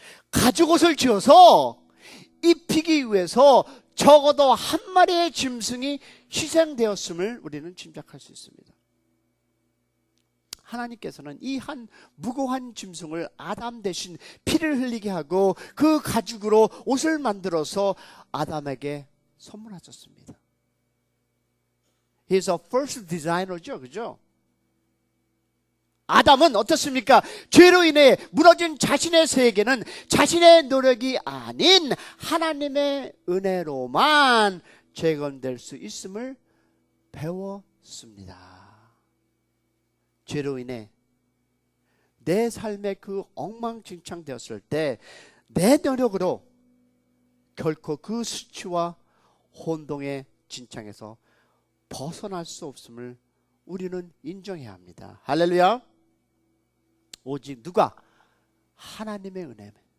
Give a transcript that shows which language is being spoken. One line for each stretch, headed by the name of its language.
Korean: 가죽옷을 지어서 입히기 위해서 적어도 한 마리의 짐승이 희생되었음을 우리는 짐작할 수 있습니다. 하나님께서는 이 한 무고한 짐승을 아담 대신 피를 흘리게 하고 그 가죽으로 옷을 만들어서 아담에게 선물하셨습니다.
English: He's a first designer죠,
Korean: 그죠? 아담은 어떻습니까? 죄로 인해 무너진 자신의 세계는 자신의 노력이 아닌 하나님의 은혜로만 재건될 수 있음을 배웠습니다. 죄로 인해 내 삶의 그 엉망진창되었을 때 내 노력으로 결코 그 수치와 혼동의 진창에서 벗어날 수 없음을 우리는 인정해야 합니다. 할렐루야. 오직 누가? 하나님의 은혜.